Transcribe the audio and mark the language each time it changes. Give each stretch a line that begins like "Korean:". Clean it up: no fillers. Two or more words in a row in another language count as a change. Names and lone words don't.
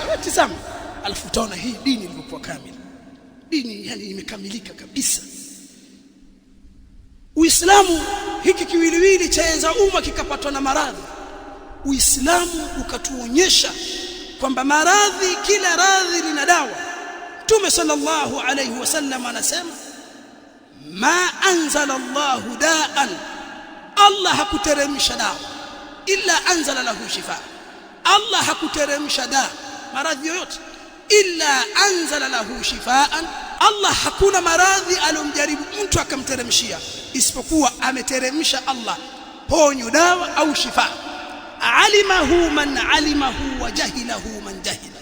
Swahili: Wewe tizama, alafu utaona hii dini ilivyokuwa kamili. Dini yani imekamilika kabisa. Uislamu hiki kiwiliwili chaenza umma kikapatwa na maradhi. Uislamu ukatuonyesha kwamba maradhi, kila radhi lina dawa. Mtume
Arabic: صلى الله عليه وسلم
Swahili: anasema
Arabic: ما أنزل الله داء,
Swahili: Allah hakuteremsha dawa
Arabic: إلا أنزل له شفاء.
Swahili: Allah hakuteremsha dawa maradhi yoyote
Arabic: إلا أنزل له شفاءً.
Swahili: Allah hakuna maradhi alomjaribu mtu akamteremshia isipokuwa ameteremsha Allah ponyo, dawa au shifa.
Arabic: علمه من علمه وجهله من جهل.